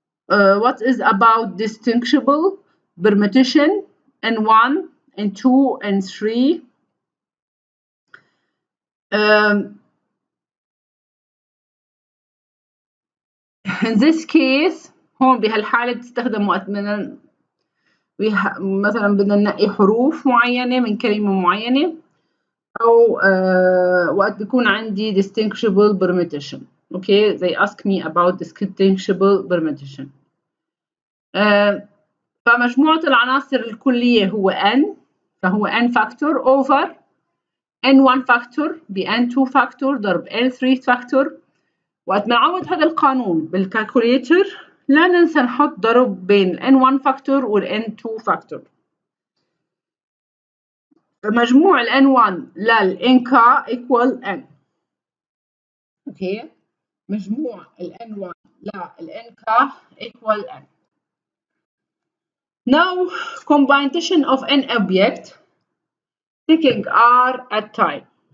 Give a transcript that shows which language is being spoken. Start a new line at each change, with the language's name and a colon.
English: what is about distinguishable permutation N1, N2, N3. In this case
Arabic: هون بهالحالة بتستخدم وقت مثلا بدنا ننقي حروف معينة من كلمة معينة، أو وقت بيكون عندي distinguishable permutation.
English: Okay, they ask me about distinguishable permutation.
Arabic: فمجموعة العناصر الكلية هو N، فهو N factor over N1 factor ب N2 factor ضرب N3 factor. وقت ما نعوض هذا القانون بالكالكوليتر لا ننسى نحط ضرب بين N1 factor وال N2 factor. فمجموع ال N1 لل NK equal N. اوكي، مجموع ال N1 لل NK equal N.
English: Now combination of N object taking R at time.